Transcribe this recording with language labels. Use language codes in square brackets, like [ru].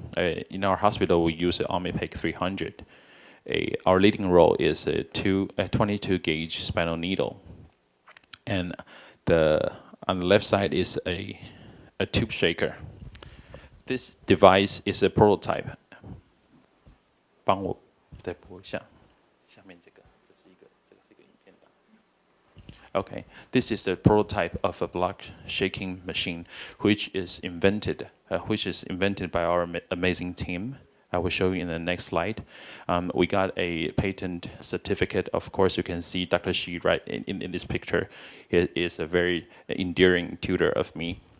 [en] In our hospital, we use an Omnipec 300. Our leading role is a 22 gauge spinal needle. And on the left side is a tube shaker. This device is a prototype. [zh] 帮我再播一下，下面这个，这是一个影片档。 [en] Okay, this is the prototype of a blood shaking machine, which is invented by our amazing team. I will show you in the next slide. We got a patent certificate. Of course, you can see Dr. Xi right in this picture. He is a very endearing tutor of me.